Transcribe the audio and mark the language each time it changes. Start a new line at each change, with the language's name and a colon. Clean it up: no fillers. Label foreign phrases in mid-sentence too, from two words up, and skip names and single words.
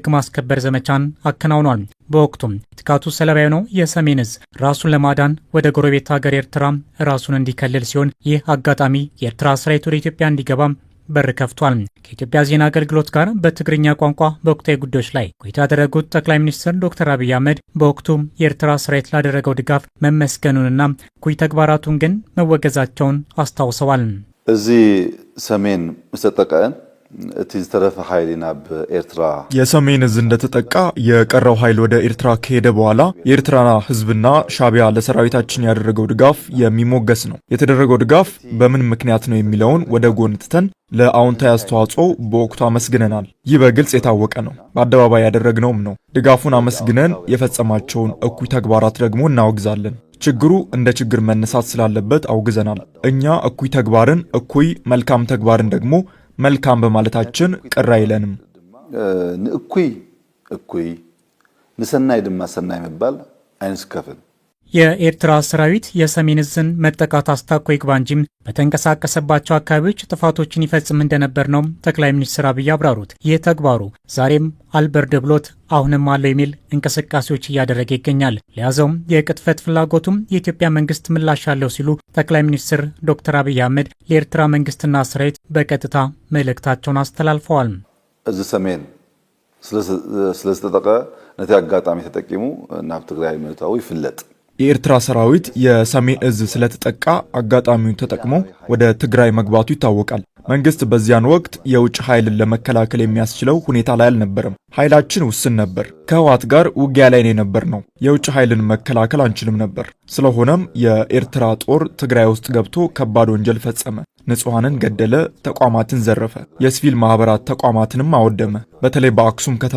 Amharic: ማስከበር ዘመቻን አከናውኗል። በወቅቱም የጥቃቱ ሰለባ የሆነው የሰሜን ዕዝ ራሱን ለማዳን ወደ ጎረቤት ሀገር ኤርትራ ራሱን እንዲከልል ሲሆን ይህ አጋጣሚ የኤርትራ ሰራዊት ወደ ኢትዮጵያ እንዲገባም በር ከፍቷል። ከኢትዮጵያ ዜና አገልግሎት ጋር በትግርኛ ቋንቋ በወቅታዊ ጉዳዮች ላይ ቆይታ ያደረጉት ጠቅላይ ሚኒስትር ዶክተር አብይ አህመድ በወቅቱ የኤርትራ ሰራዊት ላደረገው ድጋፍ መመስገኑንና ኩይ ተግባራቱን ግን መወገዛቸውን አስታውሰዋል።
Tigrinya: እዚህ ሰሜን ምስተጠቀን እቲ ዝተረፈ ኃይል ናብ ኤርትራ
Amharic: የሰሜን ዕዝ እንደተጠቃ የቀረው ኃይል ወደ ኤርትራ ከሄደ በኋላ የኤርትራ ህዝብና ሻቢያ ለሰራዊታችን ያደረገው ድጋፍ የሚሞገስ ነው። የተደረገው ድጋፍ በምን ምክንያት ነው የሚለውን ወደ ጎን ትተን ለአዎንታዊ አስተዋጽኦ በወቅቱ አመስግነናል። ይህ በግልጽ የታወቀ ነው፣ በአደባባይ ያደረግነውም ነው። ድጋፉን አመስግነን የፈጸማቸውን እኩይ ተግባራት ደግሞ እናወግዛለን። ችግሩ እንደ ችግር መነሳት ስላለበት አውግዘናል። እኛ እኩይ ተግባርን እኩይ፣ መልካም ተግባርን ደግሞ መልካም በማለታችን ቅር አይለንም።
Tigrinya: እኩይ ንሰናይ ድማ ሰናይ መባል አይንስከፍል።
Amharic: የኤርትራ ሰራዊት የሰሜን ዕዝን መጠቃት አስታኮ ይግባ እንጂም በተንቀሳቀሰባቸው አካባቢዎች ጥፋቶችን ይፈጽም እንደነበር ነው ጠቅላይ ሚኒስትር አብይ አብራሩት። ይህ ተግባሩ ዛሬም አልበርድ ብሎት አሁንም አለው የሚል እንቅስቃሴዎች እያደረገ ይገኛል። ለያዘውም የቅጥፈት ፍላጎቱም የኢትዮጵያ መንግስት ምላሽ አለው ሲሉ ጠቅላይ ሚኒስትር ዶክተር አብይ አህመድ ለኤርትራ መንግስትና ሰራዊት በቀጥታ መልእክታቸውን አስተላልፈዋል።
Tigrinya: እዚ ሰሜን ስለተጠቀ ነቲ አጋጣሚ ተጠቂሙ ናብ ትግራይ ምእታው ይፍለጥ።
Amharic: የኤርትራ ሰራዊት የሰሜን ዕዝ ስለተጠቃ አጋጣሚውን ተጠቅሞ ወደ ትግራይ መግባቱ ይታወቃል። መንግስት በዚያን ወቅት የውጭ ኃይልን ለመከላከል የሚያስችለው ሁኔታ ላይ አልነበረም። ኃይላችን ውስን ነበር። ከህወሓት ጋር ውጊያ ላይ ነበር ነው። የውጭ ኃይልን መከላከል አንችልም ነበር። ስለሆነም የኤርትራ ጦር ትግራይ ውስጥ ገብቶ ከባድ ወንጀል ፈጸመ። ንጹሃንን ገደለ፣ ተቋማትን ዘረፈ፣ የሲቪል ማህበራት ተቋማትንም አወደመ። በተለይ በአክሱም ከተማ